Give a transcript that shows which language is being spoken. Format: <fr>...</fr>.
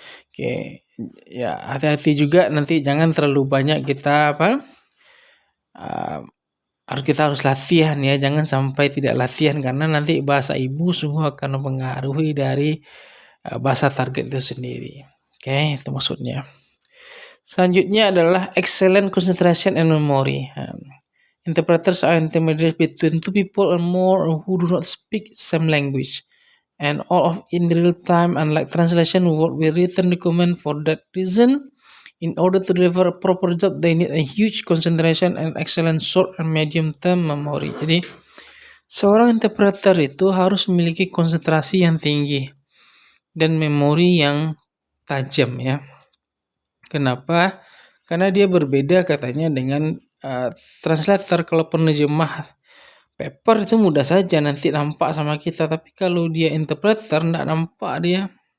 <id>Oke, ya hati-hati juga nanti jangan terlalu banyak kita kita harus latihan ya, jangan sampai tidak latihan karena nanti bahasa ibu sungguh akan mempengaruhi dari bahasa target itu sendiri. Oke, itu maksudnya. Selanjutnya adalah</id> <en>excellent concentration and memory. Interpreters are intermediaries between two people or more who do not speak same language, and all of in real time, unlike translation work with written document. For that reason, in order to deliver a proper job, they need a huge concentration and excellent short and medium term memory.</en> <id>Jadi, seorang interpreter itu harus memiliki konsentrasi yang tinggi dan memori yang tajam ya. Kenapa? Karena dia berbeda katanya dengan translator. Kalau penerjemah paper itu mudah saja nanti nampak sama kita, tapi kalau dia interpreter enggak nampak dia.</id>